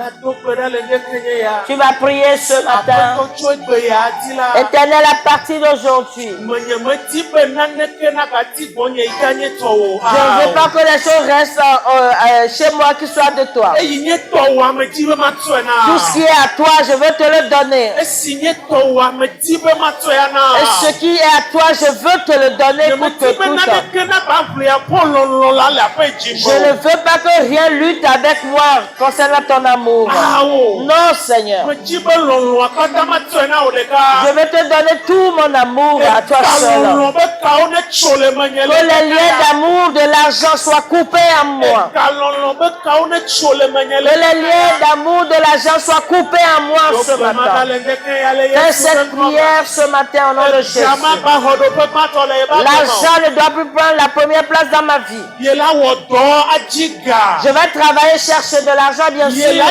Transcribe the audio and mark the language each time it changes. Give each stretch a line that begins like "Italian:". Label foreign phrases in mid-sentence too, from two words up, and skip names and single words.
French: Tu vas prier ce matin. Éternel, à partir d'aujourd'hui, je ne veux pas que les choses restent chez moi qui soient de toi. Tout ce qui qui est à toi, je veux te le donner.
Ewe: esi nye tɔwòa medi be matɔe
French: Et
Ewe: na.
French: ce qui est à toi, je veux te le donner coûte que
Ewe: Medi be
French: coûte.
Ewe: naneke naba ʋlia ƒo lɔlɔ la le aƒe
French: Je
Ewe: dzime.
French: ne veux pas que rien lutte avec moi concernant ton amour.
Ewe: Awo.
French: Non, Seigneur.
Ewe: Medi be lɔlɔa katã matɔe na o
French: Je
Ewe: ɖeka.
French: vais te donner tout mon amour à toi seul.
Ewe: Lɔlɔ be kawo ne tso le menye
French: Que
Ewe: le
French: les liens d'amour, de l'argent soient coupés à moi.
Ewe: Lɔlɔ be kawo ne tso le menye
French: Que les liens d'amour, de l'argent soient coupés à moi ce matin. Fais cette prière ce matin au nom de Jésus. L'argent ne doit plus prendre la première place dans ma vie. Je vais travailler, chercher de l'argent, bien sûr.